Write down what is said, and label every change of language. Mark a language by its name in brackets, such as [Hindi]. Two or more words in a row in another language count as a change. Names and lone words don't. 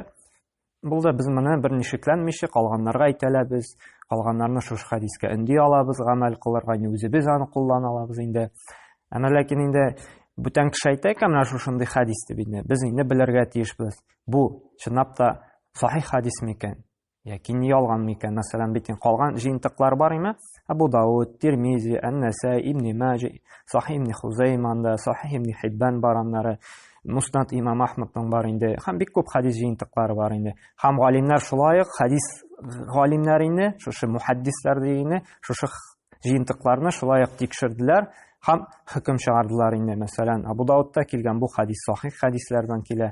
[Tatar] Бул да без моны берни шикләнмичә калганнарга әйтәләбез, калганнарны шушы хәдискә өнди алабыз, гамәл кылырга үзебез аны куллана алабыз инде. Әмма ләкин инде бүтән кеше әйтә икән менә шушындый хәдис дип инде, без инде белергә тиешбез. Бу чынлап та сахих хәдис микән? Яки ни ялган микән? Мәсәлән, бит калган җыентыклар бар име? Абу Дауд, Тирмизи, Ан-Насаи, Ибн Маҗи, Сахих Ибн Хузайманда, Сахих Ибн Хиббан бараннары, Муснад имам Ахмадның бар инде. Һәм бик күп хәдис җыентыклары бар инде. Һәм галимнәр шулай ук хәдис галимнәр инде, шушы мухаддислар дигәне, шушы җыентыкларны шулай ук тикшерделәр һәм хөкем чыгардылар инде. Мәсәлән, Абу Даудта килгән бу хәдис сахих хәдисләрдән килә.